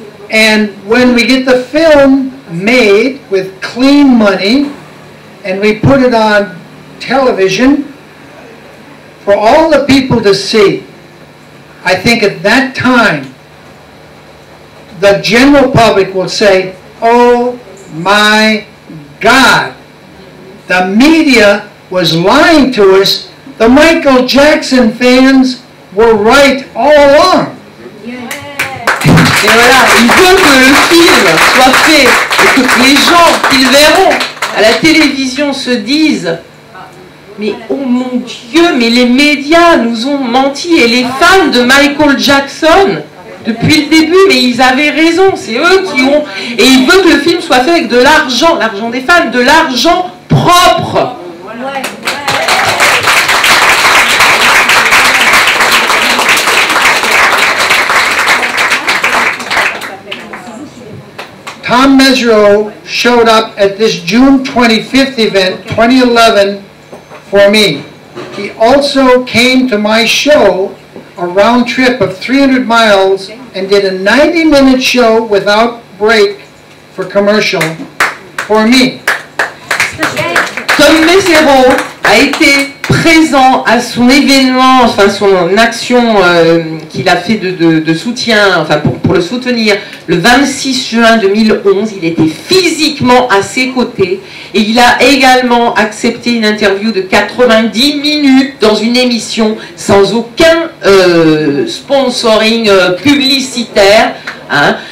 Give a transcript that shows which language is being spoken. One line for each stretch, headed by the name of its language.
English: And when we get the film made with clean money and we put it on television for all the people to see, I think at that time the general public will say, oh my God, the media was lying to us. The Michael Jackson fans were right all along.
French: Et voilà, il veut que le film soit fait et que les gens qu'ils verront à la télévision se disent mais oh mon Dieu, mais les médias nous ont menti et les fans de Michael Jackson depuis le début, mais ils avaient raison, c'est eux qui ont... Et il veut que le film soit fait avec de l'argent des fans, de l'argent propre.
English: Tom Mesereau showed up at this June 25th event, 2011, for me. He also came to my show, a round trip of 300 miles, and did a 90-minute show without break for commercial for me.
French: Tom Mesereau a été présent à son événement, enfin son action qu'il a fait de soutien, enfin pour le soutenir, le 26 juin 2011. Il était physiquement à ses côtés et il a également accepté une interview de 90 minutes dans une émission sans aucun sponsoring publicitaire. Hein.